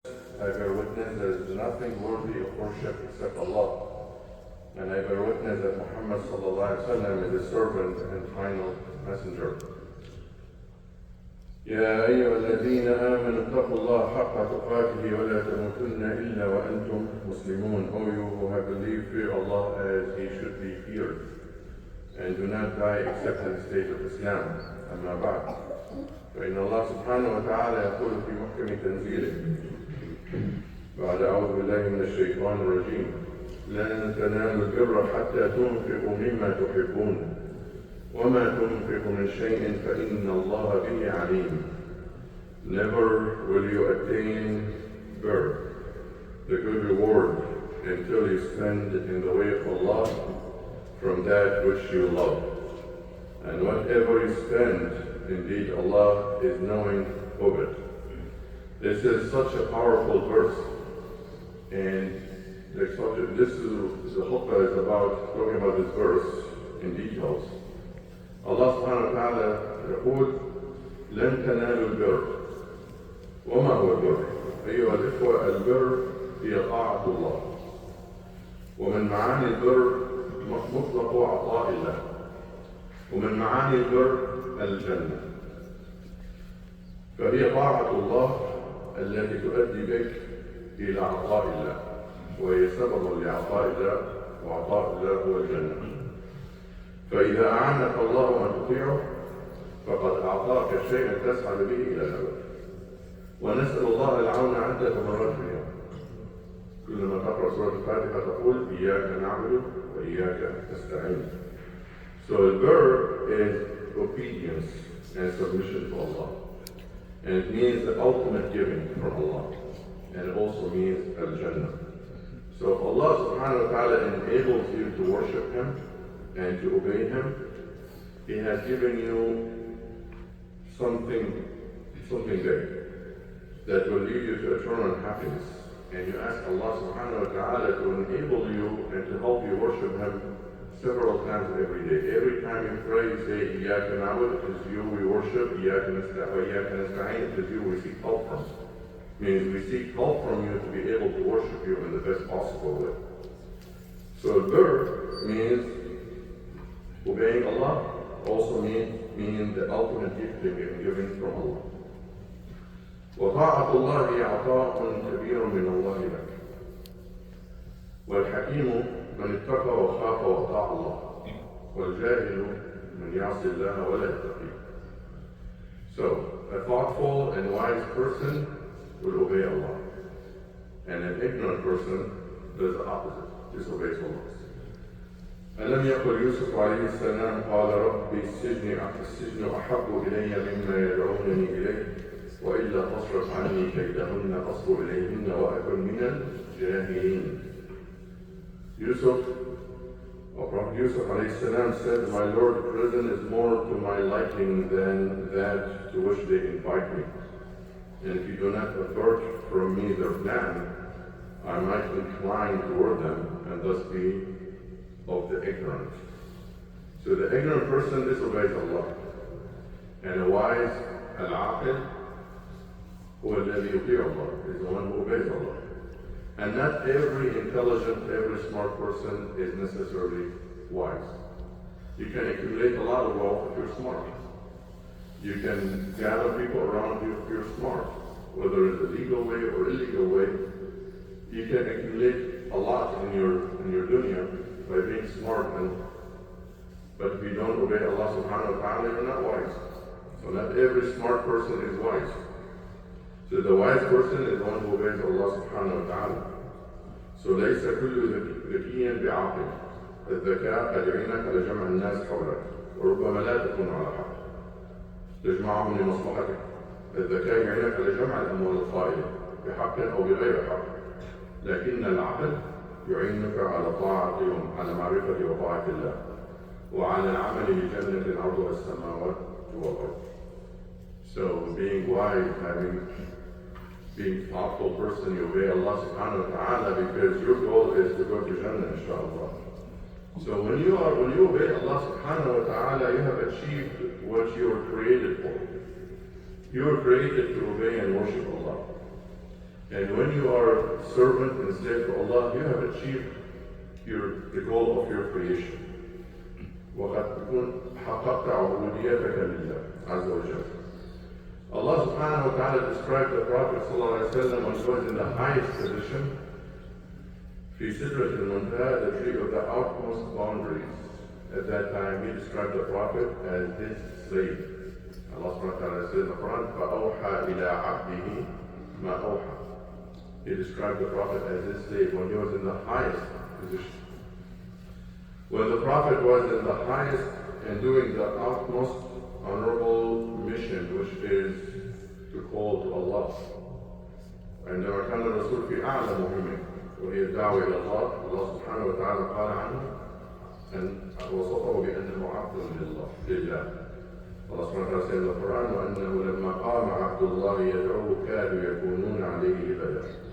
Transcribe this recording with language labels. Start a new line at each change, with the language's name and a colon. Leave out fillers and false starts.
English: I bear witness there is nothing worthy of worship except Allah. And I bear witness that Muhammad sallallahu alaihi wasallam is his servant and final messenger.
Arabic: يا أيها الذين آمنوا اتقوا الله حق تقاته ولا تموتن إلا وأنتم مسلمون.
English: O you who have believed, fear Allah as He should be feared, and do not die except in the state of Islam.
Arabic: أما بعد فإن الله سبحانه وتعالى يقول في محكم تنزيله بعد أعوذ بالله من الشيطان الرجيم لن تنالوا البر حتى تنفقوا مما تحبون وما تنفقوا من شيء فإن الله به عليم.
English: Never will you attain birr, the good reward, until you spend in the way of Allah from that which you love. And whatever you spend, indeed Allah is knowing of it. This is such a powerful verse, and the khutbah is about talking about this verse in details.
Arabic: Allah subhanahu wa ta'ala يقول لن تنالوا البر. وما هو البر؟ أيها الإخوة، البر هي طاعة الله، ومن معاني البر مطلق عطاء الله، ومن معاني البر الجنة. فهي طاعة الله التي تؤدي بك إلى عطاء الله، وهي سبب لعطاء الله، وعطاء الله هو الجنة. فإذا أعنك الله أن تطيعه فقد أعطاك شيئا تسعد به إلى الأبد. ونسأل الله العون عدة مرات في اليوم. كلما تقرأ سورة الفاتحة تقول إياك نعبد وإياك نستعين.
English: So the verb is obedience and submission to Allah. And it means the ultimate giving from Allah. And it also means al-Jannah. So if Allah subhanahu wa ta'ala enables you to worship Him and to obey Him, He has given you something big that will lead you to eternal happiness. And you ask Allah subhanahu wa ta'ala to enable you and to help you worship Him several times every day. Every time you pray, you say,
Arabic: إِيَّاكَ نَعْبُدُ,
English: it is you we worship,
Arabic: إِيَّاكَ نَسْتَعِينُ,
English: it is you we seek help from. Means we seek help from you to be able to worship you in the best possible way. So birr means obeying Allah, also means the ultimate gifting and giving from Allah.
Arabic: وطاعة الله عطاء كبير من الله لك. والحكيم من اتقى وخاف وأطاع الله. والجاهل من يعصي الله ولا يتقي.
English: So a thoughtful and wise person will obey Allah, and an ignorant person does the opposite, disobeys Allah.
Arabic: ألم يقل يوسف عليه السلام قال ربي السجن أحب إلي مما يدعونني إليه وإلا تصرف عني كيدهن أصب إليهن وأكن من الجاهلين.
English: Prophet Yusuf alayhi salam said, my Lord, prison is more to my liking than that to which they invite me. And if you do not avert from me their plan, I might incline toward them and thus be of the ignorant. So the ignorant person disobeys Allah, and a wise al-aqil
Arabic: هو الذي يطيع
English: Allah, is the one who obeys Allah. And not every intelligent, every smart person is necessarily wise. You can accumulate a lot of wealth if you're smart. You can gather people around you if you're smart, whether it's a legal way or illegal way. You can accumulate a lot in your dunya by being smart, but if you don't obey Allah subhanahu wa ta'ala, you're not wise. So not every smart person is wise. So the wise person is the one who obeys Allah subhanahu wa ta'ala.
Arabic: So ليس كل ذكي بعاقل. الذكاء قد يعينك على جمع الناس حولك وربما لا تكون على حق تجمعهم لمصلحتك. الذكاء يعينك على جمع الأموال الطائلة بحق أو بغير حق، لكن العقل يعينك على طاعتهم، على معرفة وطاعة الله، وعلى العمل لجنة عرضها السماوات والأرض.
English: So being wise, being a thoughtful person, you obey Allah subhanahu wa ta'ala because your goal is to go to Jannah, inshallah. So when you obey Allah subhanahu wa ta'ala, you have achieved what you were created for. You were created to obey and worship Allah. And when you are servant and slave to Allah, you have achieved the goal of your creation.
Arabic: وقد تكون حققت عبوديتك لله عز وجل.
English: Allah subhanahu wa ta'ala described the Prophet sallallahu alaihi wasallam when he was in the highest position,
Arabic: في سدرة المنتهى,
English: the tree of the outmost boundaries. At that time, he described the Prophet as his slave. Allah subhanahu wa ta'ala says in the Quran,
Arabic: فَأَوْحَى إِلَىٰ عَبْدِهِ مَا أَوْحَى.
English: He described the Prophet as his slave when he was in the highest position. When the Prophet was in the highest and doing the utmost honorable mission, which is to call to Allah.
Arabic: عندما كان الرسول في أعلى مهمة وهي الدعوة إلى الله، الله سبحانه وتعالى قال عنه أن وصفه بأنه عبد لله. الله سبحانه وتعالى
English: said in the Quran,
Arabic: وأنه لما قام عبد الله يدعوه كادوا يكونون عليه لبدا.